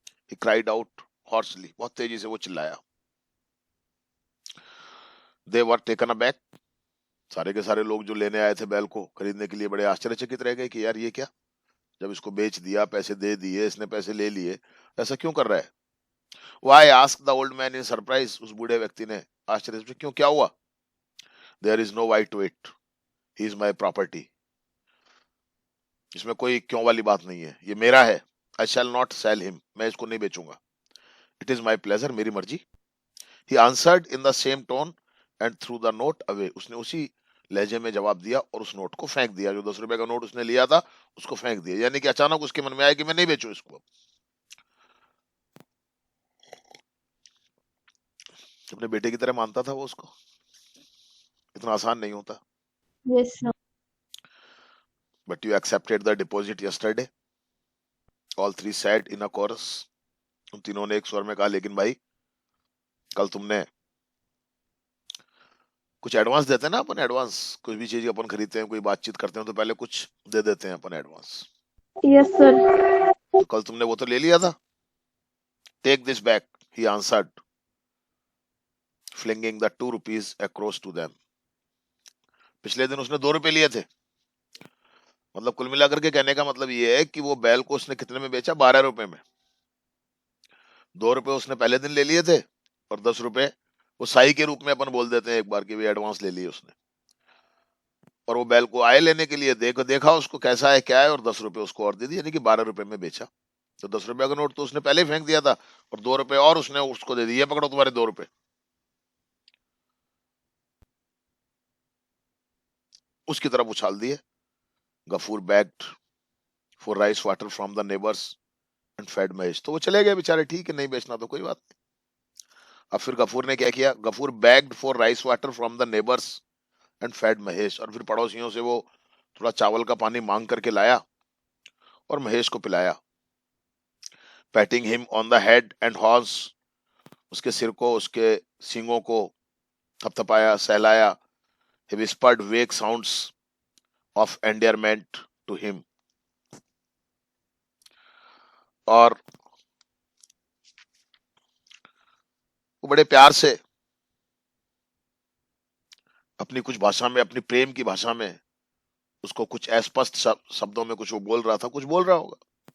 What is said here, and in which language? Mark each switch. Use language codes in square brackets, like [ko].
[en] he cried out hoarsely, [hi] बहुत तेजी से वो चिल्लाया। [en] they were taken aback, [hi] सारे के सारे लोग जो लेने आए थे बैल को खरीदने के लिए, बड़े आश्चर्यचकित रह गए कि यार ये क्या। जब इसको बेच दिया, पैसे दे दिए, इसने पैसे ले लिए, ऐसा क्यों कर रहा है? [en] Why asked the old man in surprise? [hi] उस बूढ़े व्यक्ति ने आश्चर्य से, क्यों, क्या हुआ? [en] There is no why to it. He is my property. [hi] इसमें कोई क्यों वाली बात नहीं है, ये मेरा है. [en] I shall not sell him. [hi] मैं इसको नहीं बेचूंगा. [en] It is my pleasure. [hi] मेरी मर्जी. [en] He answered in the same tone and threw the note away. [hi] उसने उसी लहजे में जवाब दिया और उस नोट को फेंक दिया. जो 10 रुपए का नोट उसने लिया था उसको फेंक दिया. यानी कि अचानक उसके मन में आया कि मैं नहीं बेचूं इसको. अपने बेटे की तरह मानता था वो उसको. इतना आसान नहीं होता. [en] Yes, sir. But you accepted the deposit yesterday. All three said in a chorus. [hi] उन तीनों ने एक स्वर में कहा, लेकिन भाई कल तुमने कुछ एडवांस देते हैं ना अपन. एडवांस कुछ भी चीज अपन खरीदते हैं, कोई बातचीत करते हैं तो पहले कुछ दे देते हैं अपन एडवांस. [en] Yes, sir. [hi] तो कल तुमने वो तो ले लिया था. [en] Take this back, he answered, flinging the 2 rupees across to them. [hi] पिछले दिन उसने 2 रुपए लिए थे. मतलब कुल मिलाकर के कहने का मतलब ये है कि वो बैल को उसने कितने में बेचा? 12 रुपए में. 2 रुपए उसने पहले दिन ले लिए थे और 10 रुपए वो साई के रूप में अपन बोल देते हैं एक बार की भी एडवांस ले लिए उसने. और वो बैल को आए लेने के लिए देखा उसको कैसा है क्या है, और 10 रुपए उसको और दे दिए, यानी कि 12 रुपए में बेचा. तो 10 रुपए का नोट तो उसने पहले ही फेंक दिया था और 2 रुपए और उसने उसको दे दिए, पकड़ो तुम्हारे 2 रुपए. उसकी तरफ उछाल दिए. [en] Gafoor begged for rice water from the neighbors and fed Mahesh. [hi] तो वो चले गए बेचारे. ठीक है, नहीं बेचना तो कोई बात नहीं. अब फिर गफूर ने क्या किया? [en] Gafoor begged for rice water from the neighbors and fed Mahesh. [hi] और फिर पड़ोसियों से वो थोड़ा चावल का पानी मांग करके लाया और महेश को पिलाया. [en] Patting him on the head and horns. [hi] उसके सिर को, उसके सींगों को थपथपाया, सहलाया. [en] He whispered vague sounds of endearment to him. [hi] और वो बड़े प्यार से अपनी कुछ भाषा में, अपनी प्रेम की भाषा में उसको कुछ अस्पष्ट शब्दों में कुछ वो बोल रहा था. कुछ बोल रहा होगा.